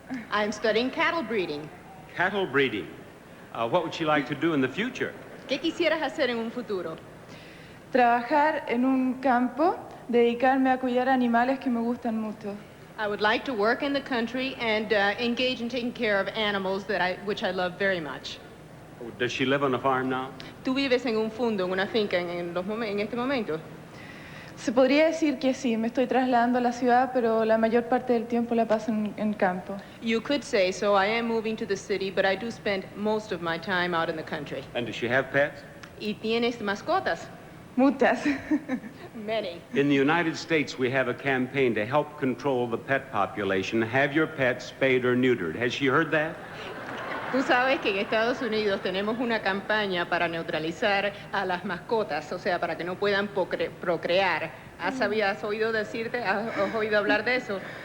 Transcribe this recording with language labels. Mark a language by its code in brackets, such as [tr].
[en] I'm studying cattle breeding. Cattle breeding. What would she like to do in the future? [es] ¿Qué quisieras hacer en un futuro? Trabajar en un campo, dedicarme a cuidar animales que me gustan mucho. [en] I would like to work in the country and engage in taking care of animals which I love very much. Does she live on a farm now? [es] ¿Tú vives en un fondo, en una finca en este momento? Se podría decir que sí, me estoy trasladando a la ciudad, pero la mayor parte del tiempo la paso en campo. [en] You could say so. I am moving to the city, but I do spend most of my time out in the country. And does she have pets? [es] ¿Y tienes mascotas? Muchas. [en] Many. In the United States, we have a campaign to help control the pet population. Have your pets spayed or neutered. Has she heard that? [es] Tú sabes que en Estados Unidos tenemos una campaña para neutralizar a las mascotas, o sea, para que no puedan procrear. ¿Has oído decirte, has oído hablar de eso?